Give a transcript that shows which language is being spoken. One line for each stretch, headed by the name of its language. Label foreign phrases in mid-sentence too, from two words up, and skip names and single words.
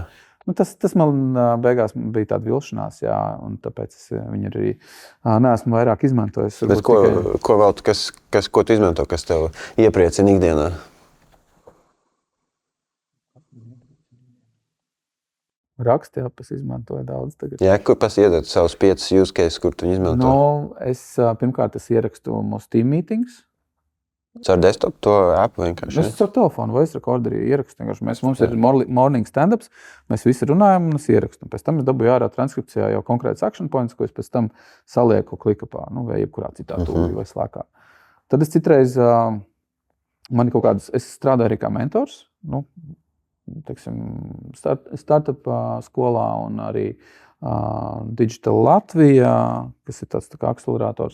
Latvian: Tas man beigās bija tāda vilšanās, jā, un tāpēc es viņu arī neesmu vairāk izmantojis. Bet ko vēl, ko tu izmanto, kas tev iepriecina ikdienā? Rakstjāpas izmantoju daudz tagad. Jā, kur iedod savus 5
English: use cases,
Latvian: kur tu viņu izmanto? No, pirmkārt, es ierakstu mūsu
English: team meetings.
Latvian: Caur desktop to appu vienkārši? Es caur telefonu voice recorderī ierakstu. Mums ir
English: morning stand-ups,
Latvian: mēs visi runājam un es ierakstu. Pēc tam es dabūju ārā transkripcijā jau konkrēts
English: action points,
Latvian: ko es pēc tam salieku klikapā, vai jebkurā citā tūlī vai slēkā. Tad es citreiz, man kaut kādas, es strādāju arī kā mentors, startup skolā un arī Digital Latvijā, kas ir tāds tā kā akcelerators.